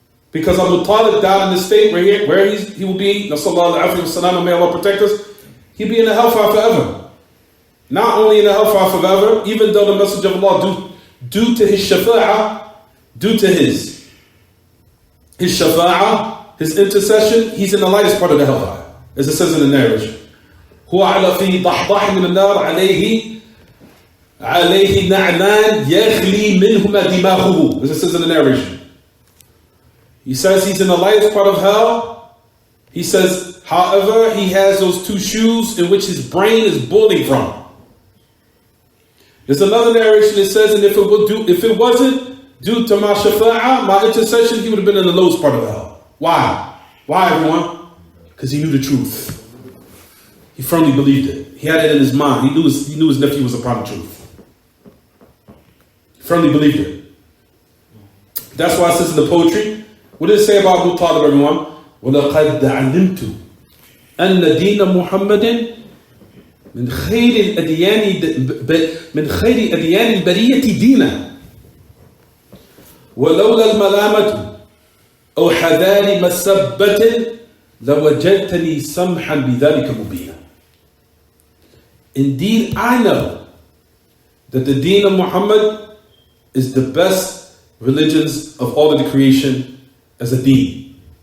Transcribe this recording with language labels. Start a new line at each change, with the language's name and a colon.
English: Because Abu Talib died in the state where he will be, Nasallallahu alayhi wa sallam, may Allah protect us, he'll be in the hellfire forever. Not only in the hellfire forever, even though the Messenger of Allah, due to his shafa'ah, due to his shafa'ah, his intercession, he's in the lightest part of the hellfire. As it says in the narration.
Arabic: هو على في ضحضاح من النار عليه نعمان يغلي منهما دماغه.
English: As it says in the narration. He says he's in the lightest part of hell. He says, however, he has those two shoes in which his brain is boiling from. There's another narration that says, and if it wasn't due to my shafa'ah, my intercession, he would have been in the lowest part of hell. Why? Why, everyone? Because he knew the truth. He firmly believed it. He had it in his mind. He knew his nephew was upon the truth. He firmly believed it. That's why it says in the poetry, what did it say about Abu Talib, everyone?
Arabic: وَلَقَدْ عَلِمْتُ أَنَّ دِينَ مُحَمَّدٍ من خير أديان البرية دينا ولولا الملامة أو حذار مسبة لوجدتني سمحا بذلك مبينا.
English: Indeed, I know that the deen of Muhammad is the best religions of all of the creation as a deen.